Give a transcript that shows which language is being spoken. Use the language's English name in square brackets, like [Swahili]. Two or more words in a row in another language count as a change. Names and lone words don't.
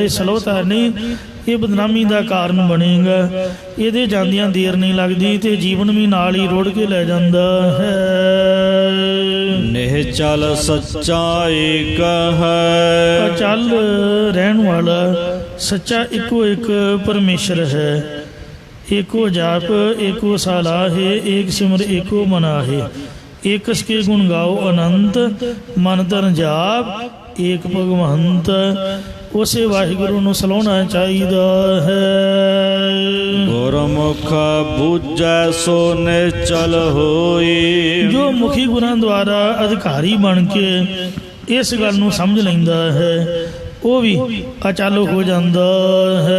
[Punjabi] ਇਹ ਸਲੋਤਾ ਨਹੀਂ, ਇਹ ਬਦਨਾਮੀ ਦਾ ਕਾਰਨ ਬਣੇਗਾ। ਇਹਦੇ ਜਾਂਦਿਆਂ ਦੇਰ ਨਹੀਂ ਲੱਗਦੀ ਤੇ ਜੀਵਨ ਵੀ ਨਾਲ ਹੀ ਰੋੜ ਕੇ ਲੈ ਜਾਂਦਾ ਹੈ। ਨਿਹਚਲ ਸੱਚਾ ਏਕ ਹੈ, ਅਚਲ ਰਹਿਣ ਵਾਲਾ ਸੱਚਾ ਇੱਕੋ ਇੱਕ ਪਰਮੇਸ਼ਰ ਹੈ। ਏਕੋ ਜਾਪ ਏਕੋ ਸਾਲਾਹੇ, ਏਕ ਸਿਮਰ ਏਕੋ ਮਨਾਹੇ, ਏਕਸ ਕੇ ਗੁਣ ਗਾਓ ਅਨੰਤ, ਮਨ ਤਨ ਜਾਪ ਏਕ ਭਗਵੰਤ। ਉਸੇ ਵਾਹਿਗੁਰੂ ਨੂੰ ਸਲਾਉਣਾ ਚਾਹੀਦਾ ਹੈ। ਗੁਰਮੁਖ ਬੂਝੈ ਸੋ ਨਿਚਲ ਹੋਈ, ਜੋ ਮੁਖੀ ਗੁਰਾਂ ਦੁਆਰਾ ਅਧਿਕਾਰੀ ਬਣ ਕੇ ਇਸ ਗੱਲ ਨੂੰ ਸਮਝ ਲੈਂਦਾ ਹੈ ਉਹ ਵੀ ਅਚਲ ਹੋ ਜਾਂਦਾ ਹੈ।